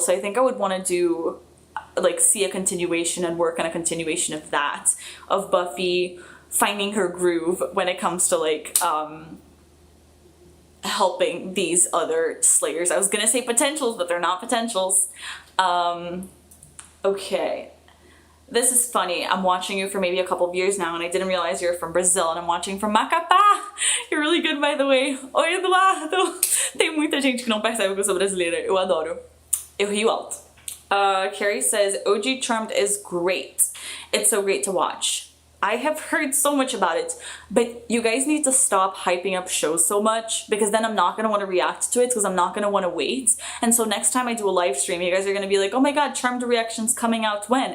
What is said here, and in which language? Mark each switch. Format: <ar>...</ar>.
<en>So I think I would want to do like see a continuation and work on a continuation of that, of Buffy finding her groove when it comes to like helping these other Slayers. I was gonna say potentials, but they're not potentials. Okay. This is funny. I'm watching you for maybe a couple of years now and I didn't realize you're from Brazil, and I'm watching from Macapá. You're really good, by the way.</en> <pt>Oi, Eduardo. Tem muita gente que não percebe que eu sou brasileira. Eu adoro. Eu rio alto.</pt> <en>Carrie says, OG Charmed is great. It's so great to watch. I have heard so much about it, but you guys need to stop hyping up shows so much, because then I'm not going to want to react to it, because I'm not going to want to wait. And so next time I do a live stream, you guys are going to be like, oh my god, Charmed reaction's coming out when?</en>